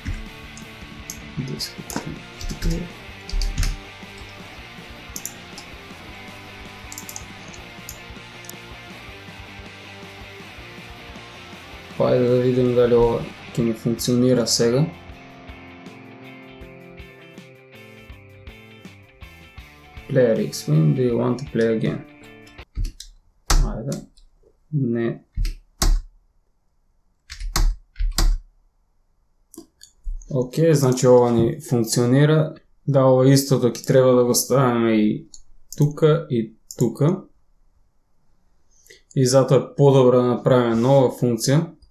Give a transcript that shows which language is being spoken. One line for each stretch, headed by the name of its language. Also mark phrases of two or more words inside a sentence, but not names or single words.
Macedonian: Хайде да видим дали ова ќе ни функционира сега.
English: Player X-Wing, do you want to play again?
Macedonian: Хайде. Не. Окей, значи ова ни функционира. Да, ова истото ќе треба да го ставиме и тука и тука. И затоа е подобро да направиме нова функција.